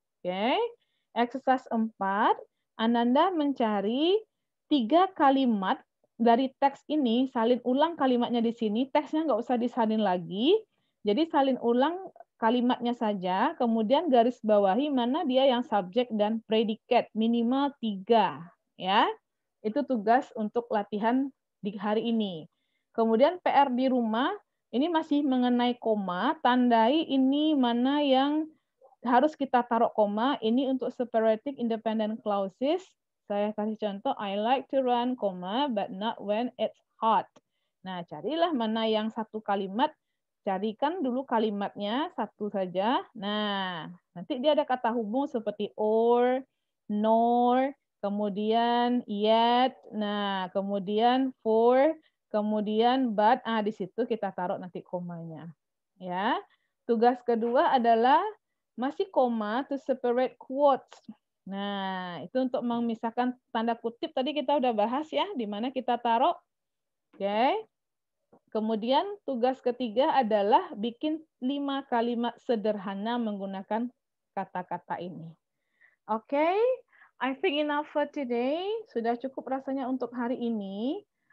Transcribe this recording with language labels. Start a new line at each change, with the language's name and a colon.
Indonesian: Oke. Exercise 4, Ananda mencari 3 kalimat dari teks ini, salin ulang kalimatnya di sini, teksnya nggak usah disalin lagi, jadi salin ulang kalimatnya saja, kemudian garis bawahi mana dia yang subjek dan predikat, minimal 3. Ya. Itu tugas untuk latihan di hari ini. Kemudian PR di rumah, ini masih mengenai koma, tandai ini mana yang harus kita taruh koma. Ini untuk separating independent clauses.
English: Saya kasih contoh, I like to run, koma, but not when it's hot.
Indonesian: Nah, carilah mana yang satu kalimat. Carikan dulu kalimatnya satu saja. Nah, nanti dia ada kata hubung seperti or, nor, kemudian yet, nah, kemudian for, kemudian but. Di situ kita taruh nanti komanya. Ya. Tugas kedua adalah masih koma to separate quotes. Nah, itu untuk memisahkan tanda kutip tadi kita udah bahas ya, di mana kita taruh. Oke. Kemudian tugas ketiga adalah bikin 5 kalimat sederhana menggunakan kata-kata ini.
English: Oke, I think enough for today.
Indonesian: Sudah cukup rasanya untuk hari ini.